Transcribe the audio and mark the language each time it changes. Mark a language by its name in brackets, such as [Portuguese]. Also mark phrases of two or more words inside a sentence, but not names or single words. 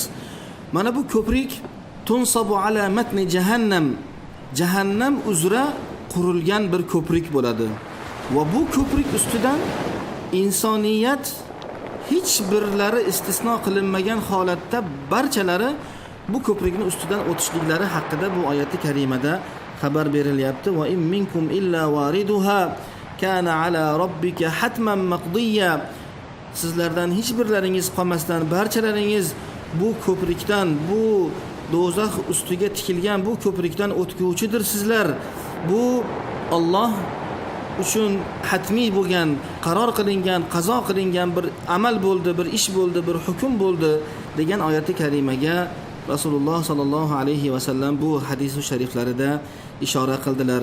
[Uzbek] Mana bu ko'prik [Arabic] تنصب على متن جهنم, [Uzbek] jahannam uzra qurilgan bir ko'prik bo'ladi. Va bu ko'prik ustidan insoniyat hech birlari istisno qilinmagan holatda barchalari bu ko'prikning ustidan o'tishliklari haqida bu oyati karimada xabar berilyapti. [Arabic] وإن منكم إلا واردها كان على ربك حتما مقضيا. [Uzbek] Sizlardan hech birlaringiz qolmasdan barchalaringiz bu ko'prikdan, bu do'zax ustiga tikilgan bu ko'prikdan o'tguvchidir sizlar. Bu Alloh uchun hatmiy bo'lgan, qaror qilingan, qazo qilingan bir amal bo'ldi, bir ish bo'ldi, bir hukm bo'ldi degan oyati karimaga Rasululloh [Arabic] صلى الله عليه وسلم [Uzbek] bu hadis shariflarida ishora qildilar.